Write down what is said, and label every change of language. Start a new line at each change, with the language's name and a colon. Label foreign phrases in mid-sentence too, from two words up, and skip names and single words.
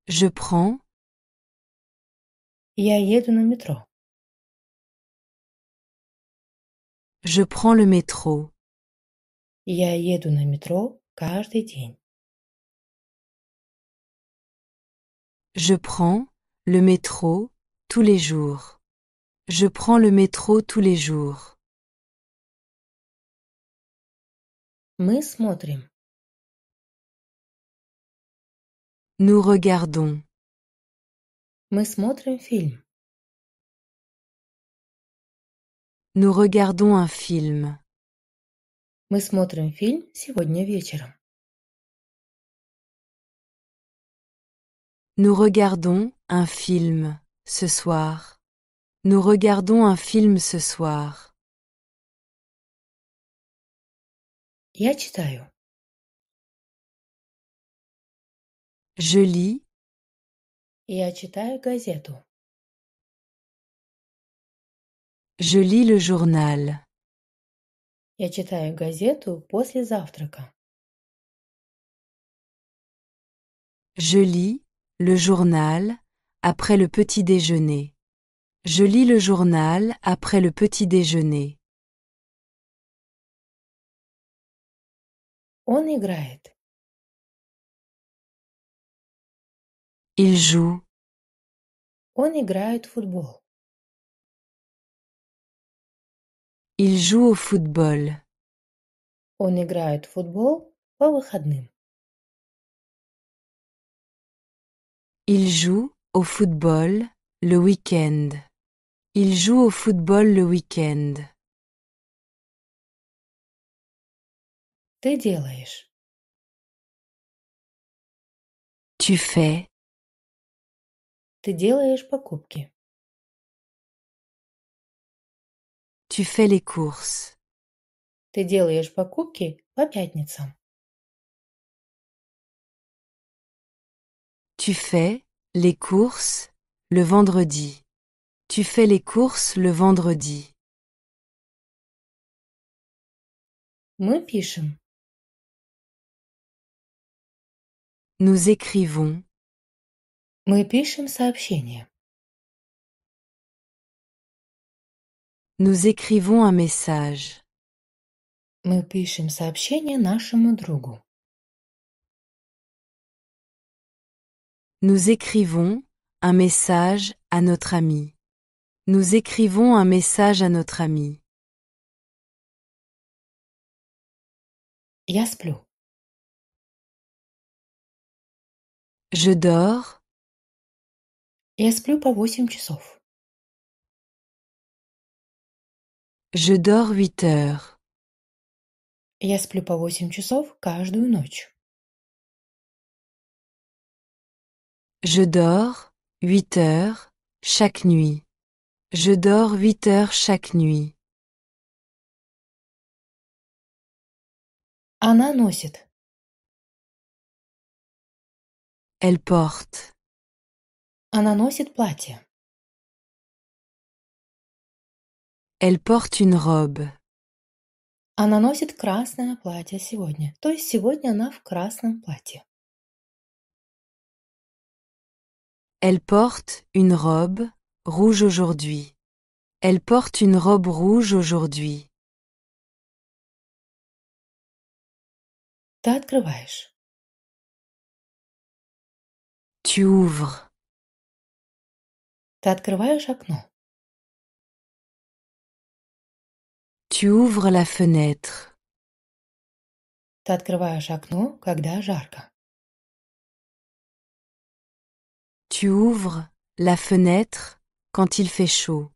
French: Je prends,
Russian: Я еду на метро.
French: je prends le métro.
Russian: Я еду на метро каждый день.
French: Je prends le métro tous les jours. Je prends le métro tous les jours.
Russian: Мы смотрим.
French: Nous regardons.
Russian: Мы смотрим фильм.
French: Nous regardons un film.
Russian: Мы смотрим фильм сегодня вечером.
French: Nous regardons un film ce soir. Nous regardons un film ce soir.
Russian: Я читаю.
French: Je lis,
Russian: Я читаю газету.
French: je lis le journal.
Russian: Я читаю газету после завтрака.
French: Je lis le journal après le petit déjeuner. Je lis le journal après le petit déjeuner.
Russian: Он играет.
French: Il joue.
Russian: Он играет в футбол.
French: Il joue au football.
Russian: Он играет в футбол по выходным.
French: Il joue au football le week-end. Il joue au football le week-end.
Russian: Ты делаешь.
French: Tu fais.
Russian: Ты делаешь покупки.
French: Tu fais les courses.
Russian: Ты делаешь покупки по пятницам.
French: Tu fais les courses le vendredi. Tu fais les courses le vendredi.
Russian: Мы пишем.
French: Nous écrivons.
Russian: Мы пишем сообщение.
French: Nous écrivons un message.
Russian: Мы пишем сообщение нашему другу.
French: Nous écrivons un message à notre ami. Nous écrivons un message à notre ami.
Russian: Я сплю.
French: Je dors.
Russian: Я сплю по 8 часов.
French: Je dors 8 heures.
Russian: Я сплю по 8 часов каждую ночь.
French: Je dors 8 heures chaque nuit. Je dors 8 heures chaque nuit.
Russian: Она носит.
French: Elle porte.
Russian: Она носит платье.
French: Elle porte une robe.
Russian: Она носит красное платье сегодня. То есть сегодня она в красном платье.
French: Elle porte une robe rouge aujourd'hui. Elle porte une robe rouge aujourd'hui.
Russian: Ты открываешь.
French: Tu ouvres.
Russian: Ты открываешь окно.
French: Tu ouvres la fenêtre.
Russian: Ты открываешь окно, когда жарко.
French: Tu ouvres la fenêtre quand il fait chaud.